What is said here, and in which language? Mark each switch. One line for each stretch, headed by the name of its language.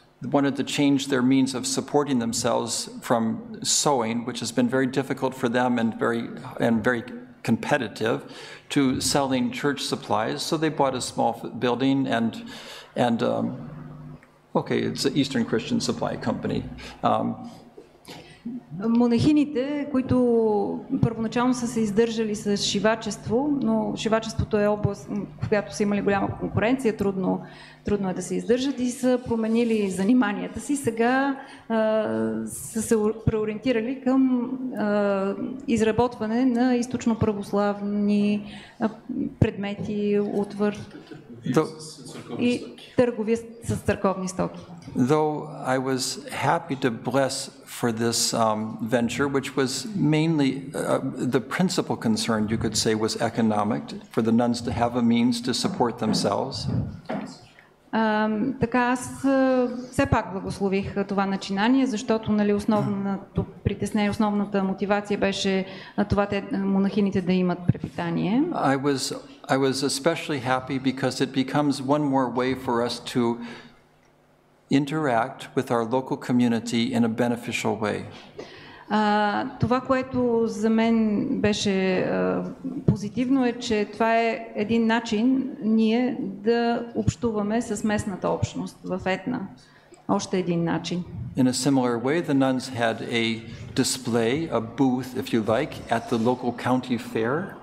English: wanted to change their means of supporting themselves from sewing, which has been very difficult for them and very competitive, to selling church supplies. So they bought a small building and okay, it's an Eastern Christian supply company.
Bulgarian: Монахините, които първоначално са се издържали с шивачество, но шивачеството е област, в която са имали голяма конкуренция, трудно е да се издържат и са променили заниманията си. Сега са се преориентирали към изработване на източно-православни предмети, утвар и търговия с църковни стоки.
English: Though I was happy to bless for this venture, which was mainly the principal concern, you could say, was economic, for the nuns to have a means to support themselves.
Bulgarian: Така аз все пак благослових това начинание, защото основното притеснение, основната мотивация беше това монахините да имат препитание.
English: I was especially happy because it becomes one more way for us to interact with our local community in a beneficial way.
Bulgarian: Това, което за мен беше позитивно, е, че това е един начин ние да общуваме с местната общност в Етна. Още един начин.
English: In a similar way, the nuns had a display, a booth, if you like, at the local county fair.